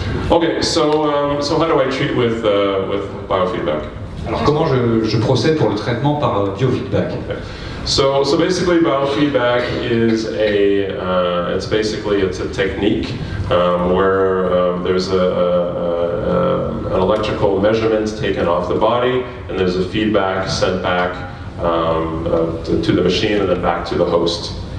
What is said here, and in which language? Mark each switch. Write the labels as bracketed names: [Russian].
[English] Okay, so how do I treat with biofeedback? [French] Alors comment je procède pour le traitement par biofeedback? [English] Okay. So basically, biofeedback is it's a technique where there's an electrical measurement taken off the body, and there's a feedback sent back to the machine and then back to the host.